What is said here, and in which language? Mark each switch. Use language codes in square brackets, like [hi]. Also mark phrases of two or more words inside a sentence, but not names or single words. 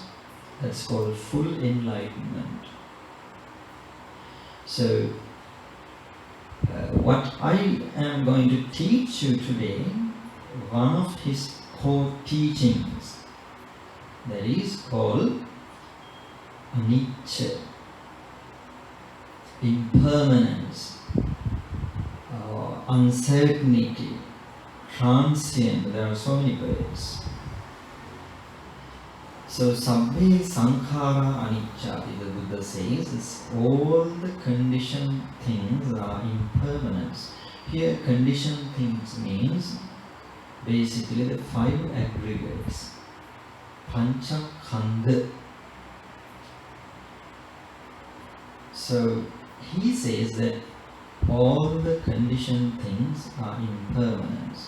[en] That's called full enlightenment. So, what I am going to teach you today, one of his core teachings, that is called anicca, impermanence, uncertainty, transient. There are so many words. So, [pi] sabbe sankhara anicca, [en] the Buddha says, is all the conditioned things are impermanence. Here, conditioned things means basically the 5 aggregates. [pi] Pancha Khanda. [en] So, he says that all the conditioned things are impermanence.